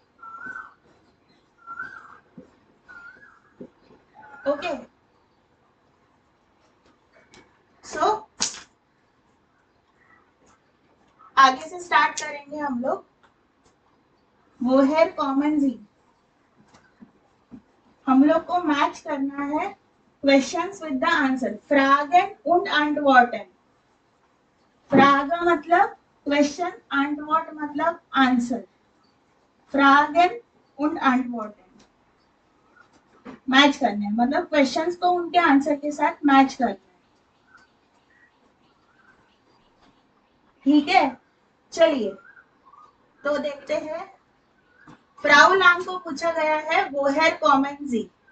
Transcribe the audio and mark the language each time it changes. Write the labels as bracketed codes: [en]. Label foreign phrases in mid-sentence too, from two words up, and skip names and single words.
[hi] ओके, सो आगे से स्टार्ट करेंगे हम लोग। [de] woher kommen Sie, [hi] हम लोग को मैच करना है [en] questions with the answer. [de] फ्रागेन und antworten, [hi] फ्रागा मतलब क्वेश्चन, antwort मतलब आंसर। [de] Fragen und antworten [hi] मैच करने हैं, मतलब क्वेश्चंस को उनके आंसर के साथ मैच करना है। ठीक है, चलिए तो देखते हैं। फ्राउ लांग को पूछा गया है [de] woher kommen Sie.